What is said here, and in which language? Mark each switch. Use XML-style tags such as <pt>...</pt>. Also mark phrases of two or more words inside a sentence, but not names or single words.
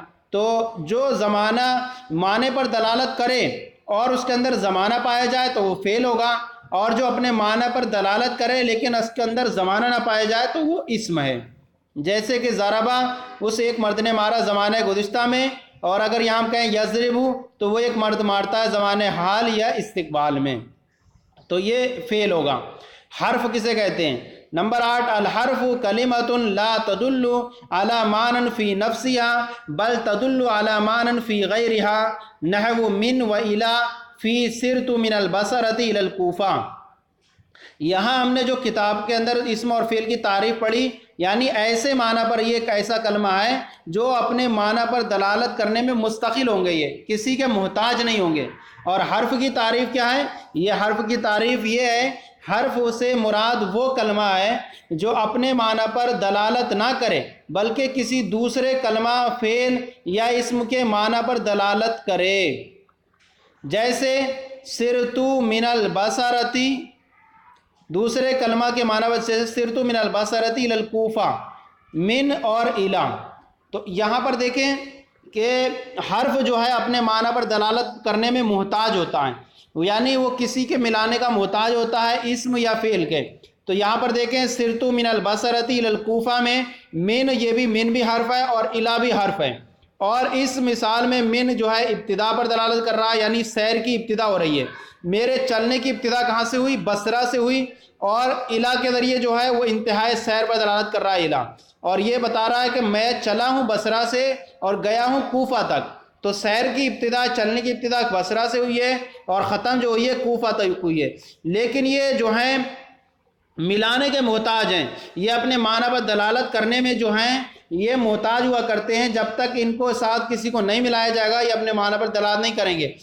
<ur>تو جو زمانہ معنی پر دلالت کرے اور اس کے اندر زمانہ پایا جائے تو وہ فعل ہوگا، اور جو اپنے معنی پر دلالت کرے لیکن اس کے اندر زمانہ نہ پایا جائے تو وہ اسم ہے۔ جیسے کہ ضربہ اس ایک مرد نے مارا زمانے گزشتہ میں، اور اگر یہاں ہم کہیں یضربو تو وہ ایک مرد مارتا ہے زمانے حال یا استقبال میں، تو یہ فعل ہوگا۔ حرف کسے کہتے ہیں؟</ur> <ar>نمبر 8 الحرف کلمۃ لا تدل علی معنی فی نفسها بل تدل علی معنی فی غیرها نحو من و الی فی سرت من البصرۃ الی الکوفہ۔</ar> <ur>یہاں ہم نے جو کتاب کے اندر اسم اور فعل کی تعریف پڑھی، یعنی ایسے معنی پر یہ ایک ایسا کلمہ ہے جو اپنے معنی پر دلالت کرنے میں مستقل ہوں گے، یہ کسی کے محتاج نہیں ہوں گے۔ اور حرف کی تعریف کیا ہے؟ یہ حرف کی تعریف یہ ہے، حرف سے مراد وہ کلمہ ہے جو اپنے معنی پر دلالت نہ کرے بلکہ کسی دوسرے کلمہ، فعل یا اسم کے معنی پر دلالت کرے، جیسے</ur> <ar>سرتو من البصرتی،</ar> <ur>دوسرے کلمہ کے معنی پر جیسے</ur> <ar>سرتو من البصرتی الی الکوفہ،</ar> <ur>من اور الی۔ تو یہاں پر دیکھیں کہ حرف جو ہے اپنے معنی پر دلالت کرنے میں محتاج ہوتا ہے، یعنی وہ کسی کے ملانے کا محتاج ہوتا ہے، اسم یا فعل کے۔ تو یہاں پر دیکھیں</ur> <ar>سرتو من البصرۃ الی الکوفہ</ar> <ur>میں من، یہ بھی من بھی حرف ہے اور الی بھی حرف ہے، اور اس مثال میں من جو ہے ابتدا پر دلالت کر رہا ہے، یعنی سیر کی ابتدا ہو رہی ہے، میرے چلنے کی ابتدا کہاں سے ہوئی؟ بصرہ سے ہوئی، اور الی کے ذریعے جو ہے وہ انتہائی سیر پر دلالت کر رہا ہے الی، اور یہ بتا رہا ہے کہ میں چلا ہوں بصرہ سے اور گیا ہوں کوفہ تک، تو سیر کی ابتدا، چلنے کی ابتدا بصرہ سے ہوئی ہے اور ختم جو ہوئی ہے کوفہ تک ہوئی ہے، لیکن یہ جو ہیں ملانے کے محتاج ہیں، یہ اپنے معنی پر دلالت کرنے میں جو ہیں یہ محتاج ہوا کرتے ہیں، جب تک ان کو ساتھ کسی کو نہیں ملایا جائے گا یہ اپنے معنی پر دلالت نہیں کریں گے۔</ur>